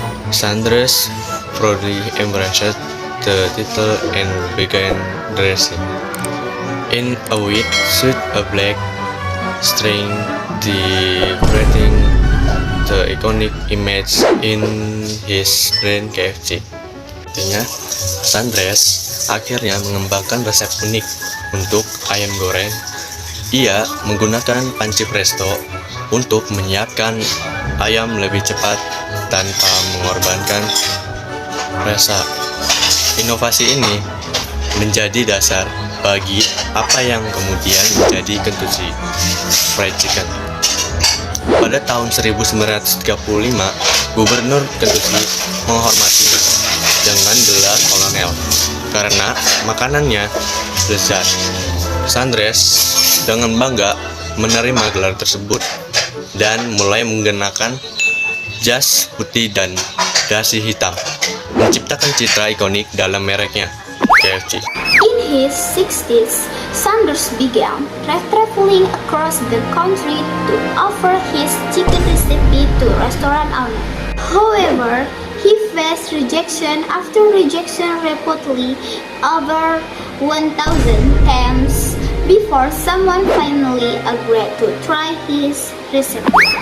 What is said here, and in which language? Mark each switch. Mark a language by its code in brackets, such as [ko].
[en] Sanders proudly embraced the title and began dressing in a white suit, a black string, decorating the iconic image in his brand KFC. [id] Artinya, Sanders akhirnya mengembangkan resep unik untuk ayam goreng. Ia menggunakan panci presto untuk menyiapkan ayam lebih cepat tanpa mengorbankan rasa. Inovasi ini menjadi dasar bagi apa yang kemudian menjadi Kentucky Fried Chicken. Pada tahun 1935, Gubernur Kentucky menghormatinya dengan gelar kolonel karena makanannya lezat. Sanders dengan bangga menerima gelar tersebut dan mulai menggunakan jas putih dan dasi hitam, menciptakan citra ikonik dalam mereknya, KFC. [en] In his 60s, Sanders began traveling across the country to offer his chicken recipe to restaurant owners. However, he faced rejection after rejection reportedly over 1,000 times before someone finally agreed to try his recipe.